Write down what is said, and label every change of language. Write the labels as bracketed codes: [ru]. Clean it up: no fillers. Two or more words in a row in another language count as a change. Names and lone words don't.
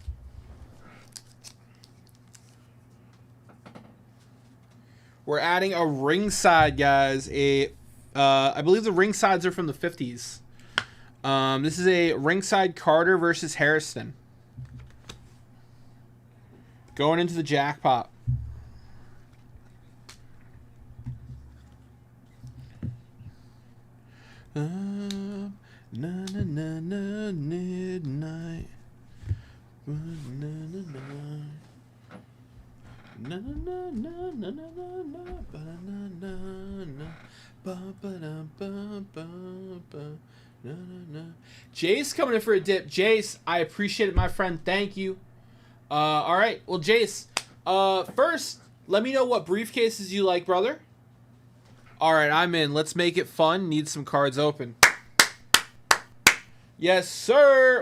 [en] We're adding a ringside, guys. I believe the ringsides are from the 50s. This is a ringside Carter versus Harrison. Going into the jackpot. Na na na na midnight. Na na na. Na na na na na na na ba na na na ba ba da ba ba ba na na na. Jace coming in for a dip. Jace, I appreciate it, my friend. Thank you. All right. Well, Jace, first, let me know what briefcases you like, brother. All right, I'm in. Let's make it fun. Need some cards open. Yes, sir.